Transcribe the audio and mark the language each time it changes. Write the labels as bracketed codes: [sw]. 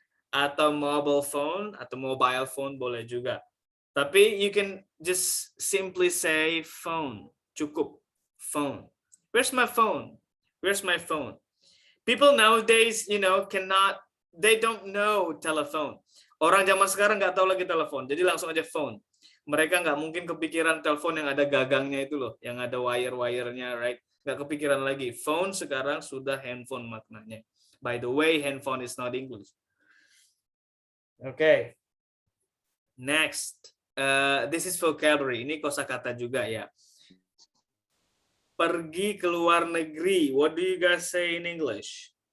[id] Atau mobile phone boleh juga. [en] Tapi you can just simply say phone. Cukup. Phone. Where's my phone? Where's my phone? People nowadays, they don't know telephone. [id] Orang zaman sekarang nggak tahu lagi telepon. Jadi langsung aja phone. Mereka nggak mungkin kepikiran telepon yang ada gagangnya itu loh, yang ada wire-wirenya, right? Nggak kepikiran lagi. Phone sekarang sudah handphone maknanya. [en] By the way, handphone is not English. Okay. Next. This is vocabulary. [id] Ini kosakata juga ya. Pergi ke luar negeri. [en] What do you guys say in English?